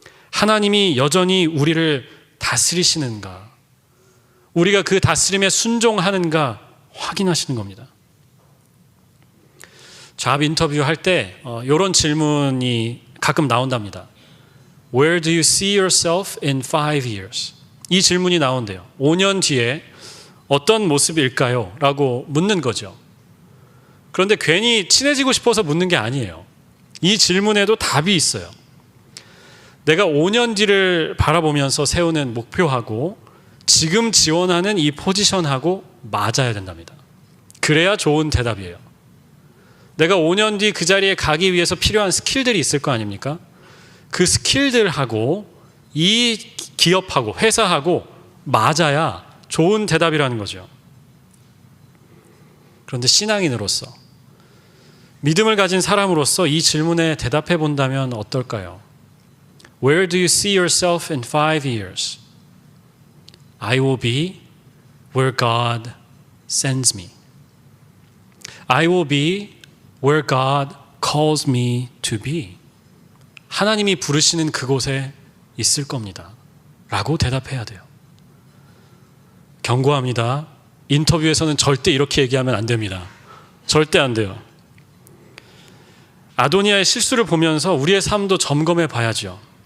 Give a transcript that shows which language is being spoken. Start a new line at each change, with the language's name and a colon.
Korean: 하나님이 여전히 우리를 다스리시는가, 우리가 그 다스림에 순종하는가 확인하시는 겁니다. 잡 인터뷰 할 때 이런 질문이 가끔 나온답니다.
English: Where do you see yourself in 5 years?
Korean: 이 질문이 나온대요. 5년 뒤에 어떤 모습일까요? 라고 묻는 거죠. 그런데 괜히 친해지고 싶어서 묻는 게 아니에요. 이 질문에도 답이 있어요. 내가 5년 뒤를 바라보면서 세우는 목표하고 지금 지원하는 이 포지션하고 맞아야 된답니다. 그래야 좋은 대답이에요. 내가 5년 뒤 그 자리에 가기 위해서 필요한 스킬들이 있을 거 아닙니까? 그 스킬들하고 이 기업하고 회사하고 맞아야 좋은 대답이라는 거죠. 그런데 신앙인으로서, 믿음을 가진 사람으로서 이 질문에 대답해 본다면 어떨까요?
English: Where do you see yourself in 5 years? I will be where God sends me. I will be where God calls me to be.
Korean: 하나님이 부르시는 그곳에 있을 겁니다. 라고 대답해야 돼요. 경고합니다. 인터뷰에서는 절대 이렇게 얘기하면 안 됩니다. 절대 안 돼요. 아도니아의 실수를 보면서 우리의 삶도 점검해 봐야죠.